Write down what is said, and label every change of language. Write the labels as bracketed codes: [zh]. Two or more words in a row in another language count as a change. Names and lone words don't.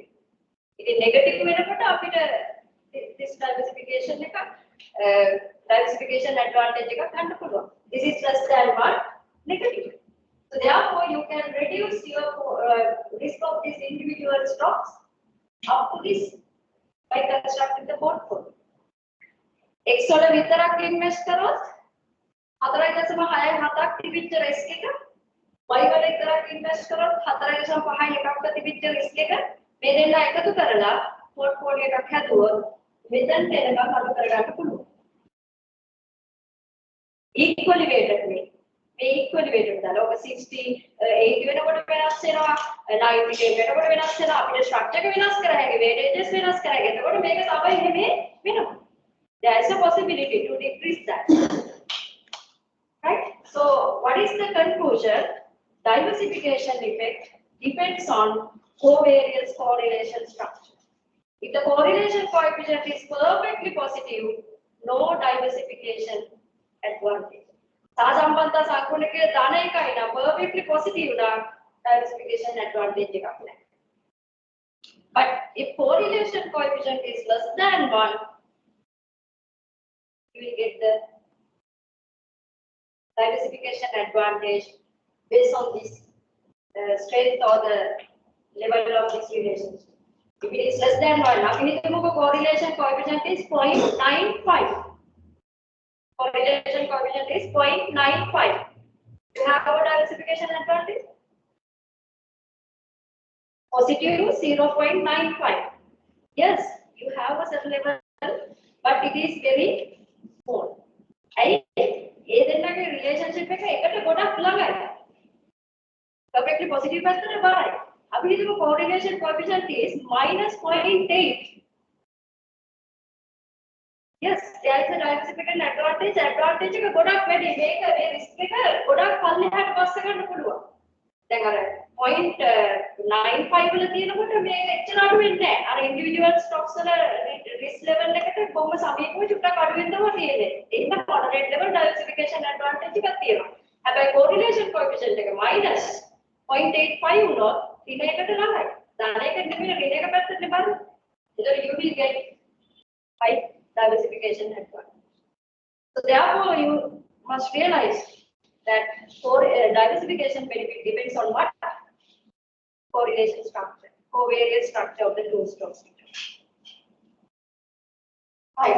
[en] It is negative this diversification advantage. This is less than 1, negative. So therefore, you can reduce your risk of these individual stocks up to this by constructing the portfolio. [si] X වල විතරක් ඉන්වෙස්ට් කරොත් 4.67ක් තිබිච්ච risk එක Y වල විතරක් ඉන්වෙස්ට් කරොත් 4.51ක් තිබිච්ච risk එක මේ දෙන්න එකතු කරලා portfolio එකක් හැදුවොත් මෙතන එනකම් අඩු කරගන්න පුළුවන්. [en] Equally weighted [si] මේ [en] equally weighted [si] දාලා ඔක 60 80 වෙනකොට වෙනස් වෙනවා 90 වෙනකොට වෙනස් වෙනවා අපිට structure එක වෙනස් කර හැකි weightages වෙනස් කර හැකි. එතකොට මේක තමයි එහෙම වෙනවා. [en] There is a possibility to decrease that. Right? So, what is the conclusion? Diversification effect depends on covariance correlation structure. If the correlation coefficient is perfectly positive, no diversification advantage. [si] සාසම්බන්ධ සාකුණකේ ධන එකයි නා [en] perfectly positive [si] නා [en] diversification advantage [si] එකක් නැහැ. [en] But if correlation coefficient is less than 1, you will get the diversification advantage based on this strength or the level of this relationship. If it is less than 1, now the correlation coefficient is 0.95. Correlation coefficient is 0.95. You have a diversification advantage. Positive 0.95. Yes, you have a certain level, but it is very small. [si] ඒ දෙන්නගේ relationship එක එකට ගොඩක් ළඟයි. [en] Perfectly positive [si] පැත්තට බරයි. අපි හිතමු [en] correlation coefficient is -0.8. Yes, there is a diversification advantage. [si] Advantage එක ගොඩක් වැඩි. මේක මේ risk එක ගොඩක් පල්ලෙහාට පස්ස ගන්න පුළුවන්. දැන් අර 0.95 වල තියෙනකොට මේ එච්චර අඩු වෙන්නේ නැහැ. අර [en] individual stocks [si] වල [en] risk level [si] එකට කොහොම සමීපව චුට්ටක් අඩු වෙනවා තියෙන්නේ. ඒක [en] moderate level diversification advantage [si] එකක් තියෙනවා. හැබැයි [en] correlation coefficient [si] එක -0.85 වුණොත් දින එකට ළඟයි. ධන එක නෙමෙයි ඍණ එක පැත්තට බලන්න. [en] ඒතකොට you will get high diversification advantage. So therefore you must realize that diversification benefit depends on what? Correlation structure, covariance structure of the two stocks. Right.